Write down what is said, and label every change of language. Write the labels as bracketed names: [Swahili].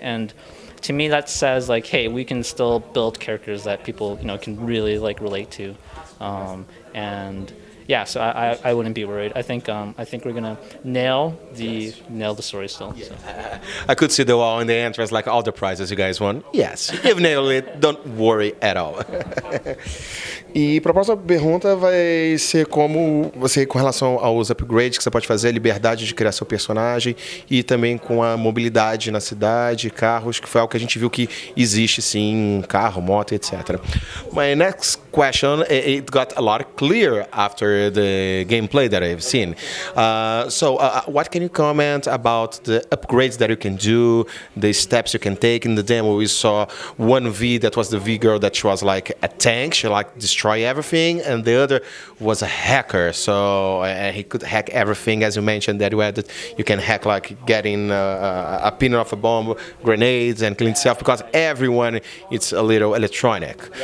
[English] And to me, that says like, hey, we can still build characters that people can really like relate to, and yeah, so I wouldn't be worried. I think we're gonna nail the story still. So. I could see the wall in the entrance, like all the prizes you guys won. Yes, you've nailed it. Don't worry at all. [Portuguese] E para a próxima pergunta vai ser como você, com relação aos upgrades que você pode fazer, a liberdade de criar seu personagem e também com a mobilidade na cidade, carros, que foi algo que a gente viu que existe sim, carro, moto, etc. [English] My next question, it got a lot clearer after the gameplay that I've seen. So what can you comment about the upgrades that you can do, the steps you can take? In the demo we saw one V that was the V girl that was like a tank, she like destroy everything, and the other was a hacker, so he could hack everything, as you mentioned that you can hack like getting a pin off a bomb, grenades, and clean stuff, because everyone it's a little electronic.